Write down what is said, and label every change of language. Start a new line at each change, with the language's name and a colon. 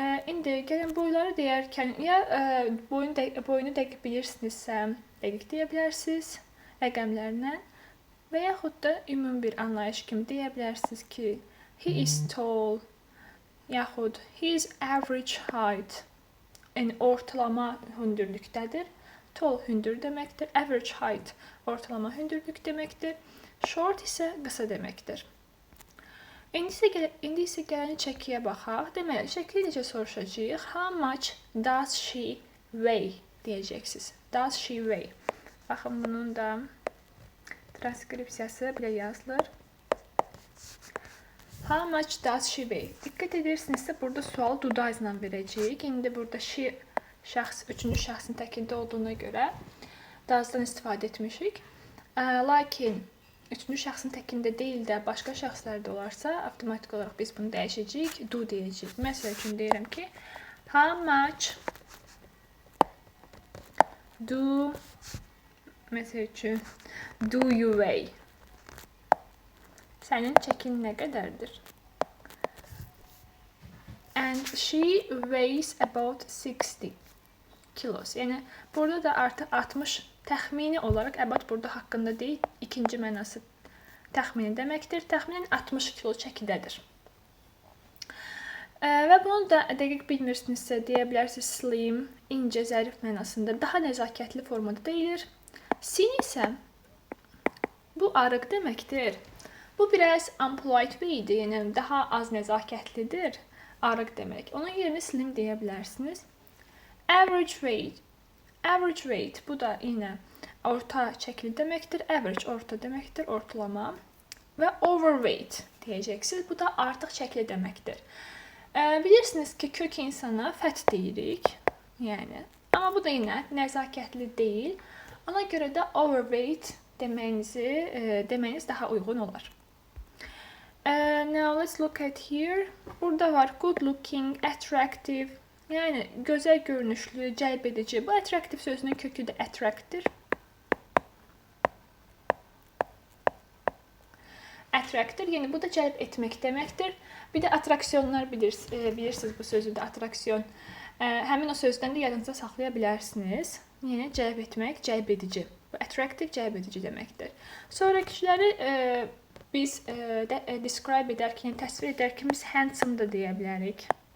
Azerbaijani: İndi gəlin boyları deyərkən, ya boyunu dəqiq bilirsinizsə, dəqiq deyə bilərsiniz rəqəmlərlə və yaxud da ümumi bir anlayış kimi deyə bilərsiniz ki, he is tall, yaxud he is average height. Yəni, ortalama hündürlükdədir. Tall hündür deməkdir. Average height ortalama hündürlük deməkdir. Short isə qısa deməkdir. İndi isə gəlin çəkiyə baxaq. Deməli, çəkiyə necə soruşacağıq?
English: How much does she weigh deyəcəksiniz. Does she weigh?
Azerbaijani: Baxın, bunun da transkripsiyası belə yazılır. How much does she weigh? Diqqət edirsinizsə, burada sualı dudazla verəcəyik. İndi burada she şəxs, üçüncü şəxsin təkində olduğuna görə does'dan istifadə etmişik. Lakin üçüncü şəxsin təkində deyil də başqa şəxslərdə olarsa, avtomatik olaraq biz bunu dəyişəcəyik, do deyəcəyik. Məsəl üçün deyirəm ki, how much do, məsəl üçün, do you weigh? Sənin çəkin nə qədərdir?
English: And she weighs about 60 kilos.
Azerbaijani: Yəni, burada da artıq 60 təxmini olaraq, about burada haqqında deyil, ikinci mənası təxmini deməkdir. Təxminin 60 kilo çəkidədir. Və bunu da dəqiq bilmirsinizsə deyə bilərsiniz slim, incə, zərif mənasında daha nəzakətli formada deyilir. Sin isə bu arıq deməkdir. Bu biraz unpolite way-dir, yəni daha az nəzakətlidir, arıq demək. Onun yerinə slim deyə bilərsiniz. Average weight. Average weight, bu da yenə orta çəkili deməkdir. Average orta deməkdir, ortalama. Və overweight deyəcəksiniz. Bu da artıq çəkili deməkdir. Bilirsiniz ki, kök insana fat deyirik. Yəni, amma bu da yenə nəzakətli deyil. Ona görə də overweight deməyiniz daha uyğun olar.
English: Now let's look at here.
Azerbaijani: Burada var good looking, attractive. Yəni, gözəl görünüşlü, cəlb edici. Bu attractive sözünün kökü də attractdir. Attractdir, yəni bu da cəlb etmək deməkdir. Bir də attraksiyonlar bilirsiniz bu sözü də, attraksiyon. Həmin o sözdən də yadınızda saxlaya bilərsiniz. Yəni, cəlb etmək, cəlb edici. Bu attractive, cəlb edici deməkdir. Sonrakiləri biz describe edərkən, təsvir edərkən biz handsome da deyə bilərik.